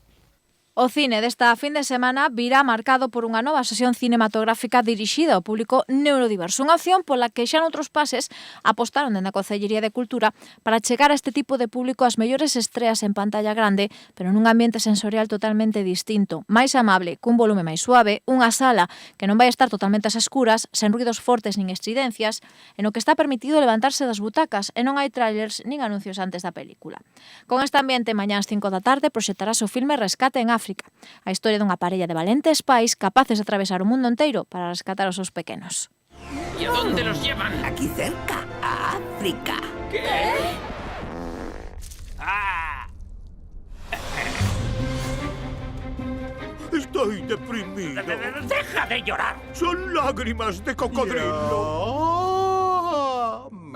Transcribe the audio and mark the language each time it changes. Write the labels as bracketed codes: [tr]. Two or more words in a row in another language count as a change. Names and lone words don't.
[gl] O cine desta fin de semana virá marcado por unha nova sesión cinematográfica dirixida ao público neurodiverso, unha opción pola que xa noutros pases apostaron dende a Concellería de Cultura para chegar a este tipo de público as mellores estreas en pantalla grande, pero nun ambiente sensorial totalmente distinto, máis amable, cun volume máis suave, unha sala que non vai estar totalmente ás escuras, sen ruidos fortes nin estridencias, en o que está permitido levantarse das butacas e non hai trailers nin anuncios antes da película. Con este ambiente, mañá ás 5 da tarde proxectarase o filme Rescate en África, a historia dunha parella de valentes pais capaces de atravesar o mundo enteiro para rescatar os seus pequenos. [es] ¿Y a dónde los llevan? Aquí cerca, a África. ¿Qué? ¡Ah! Estoy deprimido. ¡Deja de llorar! Son lágrimas de cocodrilo.